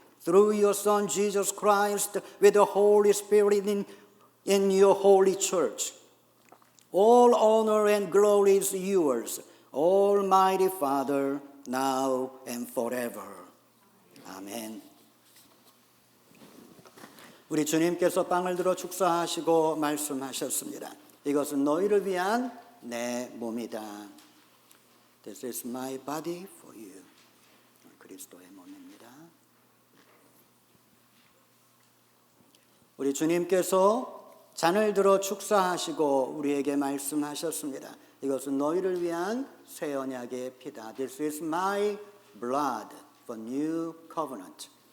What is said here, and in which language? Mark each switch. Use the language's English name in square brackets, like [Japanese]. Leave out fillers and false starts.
[English] Through your Son, Jesus Christ, with the Holy Spirit in your holy church. All honor and glory is yours, Almighty Father, now and forever. Amen. [Korean] 우리 주님께서 빵을 들어 축사하시고 말씀하셨습니다. 이것은 너희를 위한 내 몸이다. [English] This is my body for you. [Korean] 그리스도의 몸입니다. 우리 주님께서 잔을 들어 축사하시고 우리에게 말씀하셨습니다. 이것은 너희를 위한 새 언약의 피다. [English] This is my blood for new covenant.